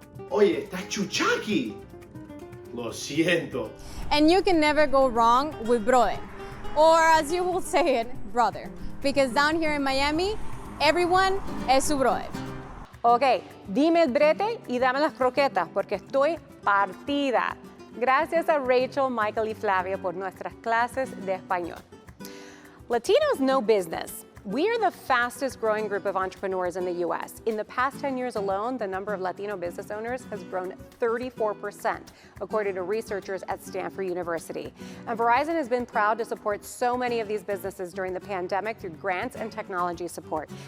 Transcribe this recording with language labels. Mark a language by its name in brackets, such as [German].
[Spanish] Oye, está chuchaki. Lo siento. [English] And you can never go wrong with brother, or as you will say it, brother. Because down here in Miami, everyone [Spanish] es su [English] brother. [Spanish] Ok, dime el brete y dame las croquetas porque estoy partida. Gracias a Rachel, Michael y Flavia por nuestras clases de español. [English] Latinos know business. We are the fastest growing group of entrepreneurs in the US. In the past 10 years alone, the number of Latino business owners has grown 34%, according to researchers at Stanford University. And Verizon has been proud to support so many of these businesses during the pandemic through grants and technology support.